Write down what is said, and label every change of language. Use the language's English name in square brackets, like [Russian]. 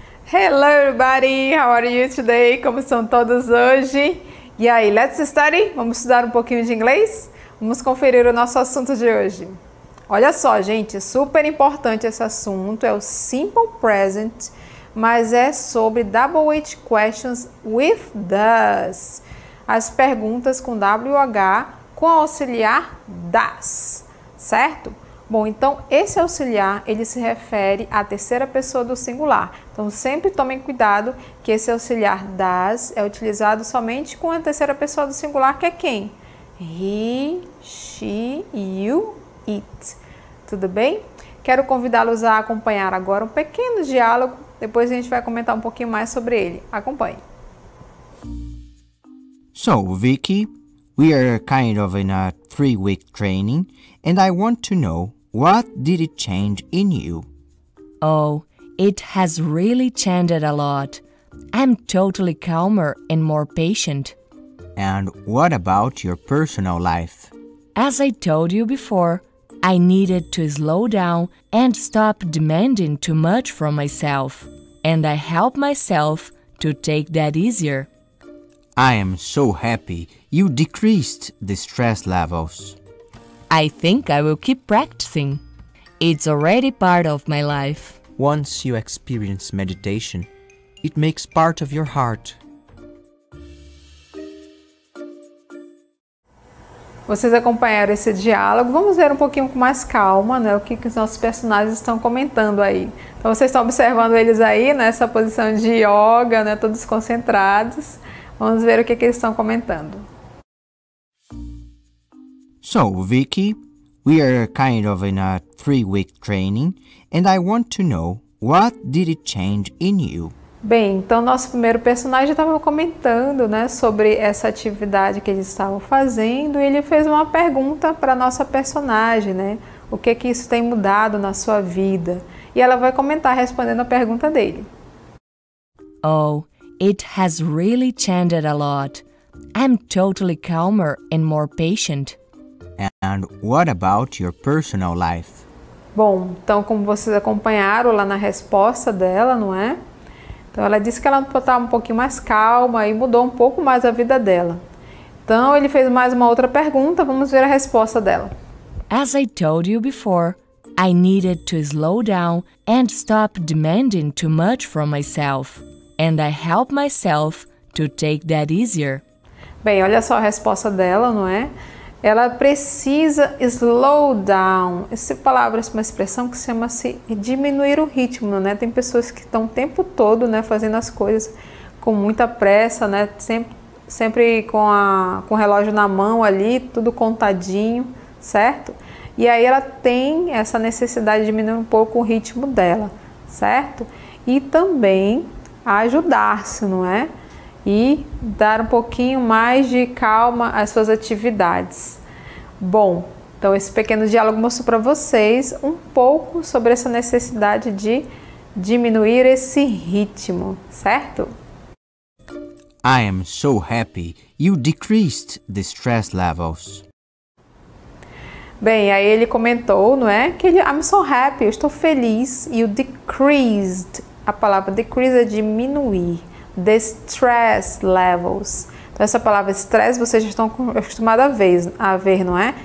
[English] Hello everybody, how are you today? [Portuguese] Como estão todos hoje? E aí, [English] let's study? [Portuguese] Vamos estudar um pouquinho de inglês? Vamos conferir o nosso assunto de hoje. Olha só, gente, super importante esse assunto, é o Simple Present, mas é sobre [English] double H questions with does. [Portuguese] As perguntas com WH com auxiliar das, certo? Bom, então esse auxiliar, ele se refere à terceira pessoa do singular. Então sempre tomem cuidado que esse auxiliar das é utilizado somente com a terceira pessoa do singular, que é quem? [English] He, she, you, it. Tudo bem? [Portuguese] Quero convidá-los a acompanhar agora um pequeno diálogo, depois a gente vai comentar um pouquinho mais sobre ele. Acompanhe. [English] So, Vicky, we are kind of in a 3-week training, and I want to know, what did it change in you? Oh, it has really changed a lot. I'm totally calmer and more patient. And what about your personal life? As I told you before, I needed to slow down and stop demanding too much from myself. And I help myself to take that easier. I am so happy you decreased the stress levels. I think I will keep practicing. It's already part of my life. Once you experience meditation, it makes part of your heart. [Portuguese] Vocês acompanharam esse diálogo, vamos ver um pouquinho com mais calma, né, o que os nossos personagens estão comentando aí. Então vocês estão observando eles aí, nessa posição de yoga, né, todos concentrados. Vamos ver o que eles estão comentando. [English] So, Vicky, we are kind of in a 3-week training, and I want to know, what did it change in you? [Portuguese] Bem, então nosso primeiro personagem estava comentando, né, sobre essa atividade que eles estavam fazendo, e ele fez uma pergunta para a nossa personagem, né, o que isso tem mudado na sua vida, e ela vai comentar respondendo a pergunta dele. [English] Oh, it has really changed a lot. I'm totally calmer and more patient. And what about your personal life? [Portuguese] Bom, então como vocês acompanharam lá na resposta dela, não é? Então ela disse que ela estava um pouquinho mais calma e mudou um pouco mais a vida dela. Então ele fez mais uma outra pergunta, vamos ver a resposta dela. As I told you before, I needed to slow down and stop demanding too much from myself. And I help myself to take that easier. Bem, olha só a resposta dela, não é? Ela precisa [English] slow down. [Portuguese] Essa palavra, uma expressão que chama-se diminuir o ritmo, né? Tem pessoas que estão o tempo todo, né, fazendo as coisas com muita pressa, né? Sempre com o relógio na mão ali, tudo contadinho, certo? E aí ela tem essa necessidade de diminuir um pouco o ritmo dela, certo? E também ajudar-se, não é? E dar um pouquinho mais de calma às suas atividades. Bom, então esse pequeno diálogo mostrou para vocês um pouco sobre essa necessidade de diminuir esse ritmo, certo? [English] I am so happy you decreased the stress levels. [Portuguese] Bem, aí ele comentou, não é? Que ele, [English] I'm so happy, [Portuguese] eu estou feliz. E o decreased, a palavra decrease é diminuir. [English] The stress levels. [Portuguese] Então essa palavra stress vocês já estão acostumados a ver, não é?